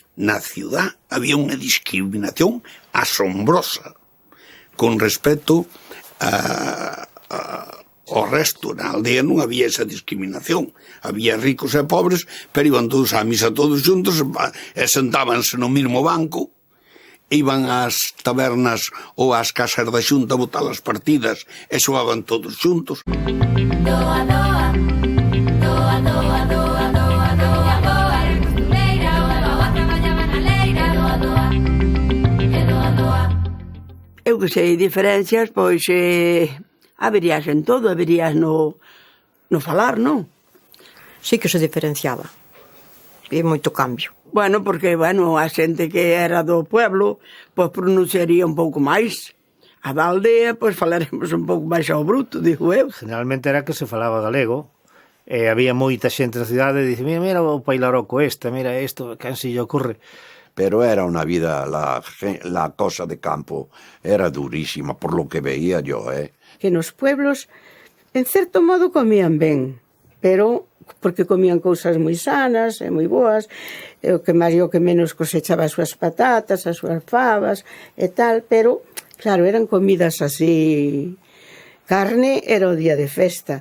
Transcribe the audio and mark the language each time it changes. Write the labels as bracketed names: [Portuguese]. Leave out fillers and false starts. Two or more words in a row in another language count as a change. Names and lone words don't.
[Galician] Na ciudad había unha discriminación asombrosa con respecto ao resto. Na aldea non había esa discriminación. Había ricos e pobres, pero iban todos á misa todos juntos e sentábanse no mesmo banco, iban ás tabernas ou ás casas da xunta a botar as partidas e xogaban todos juntos. Doa, doa, doa, doa, doa, doa, doa, doa, era costureira, doa, traballaba na leira, doa, doa, e doa, doa. Eu que sei diferencias, pois haberías en todo, haberías no falar, non? Sí que se diferenciaba. E moito cambio. Bueno, porque, a xente que era do pueblo, pois pronunciaría un pouco máis. A da aldea, pois falaremos un pouco máis ao bruto, digo eu. Generalmente era que se falaba galego, e había moita xente na cidade e dice, mira o pailaroco mira isto, quen se lle ocurre. [Spanish] Pero era una vida, la cosa de campo era durísima, por lo que veía yo, [Galician] Que nos pueblos, en certo modo, comían ben, pero porque comían cousas moi sanas e moi boas, e o que máis e o que menos cosechaba as súas patatas, as súas fabas e tal, pero, claro, eran comidas así. Carne era o día de festa.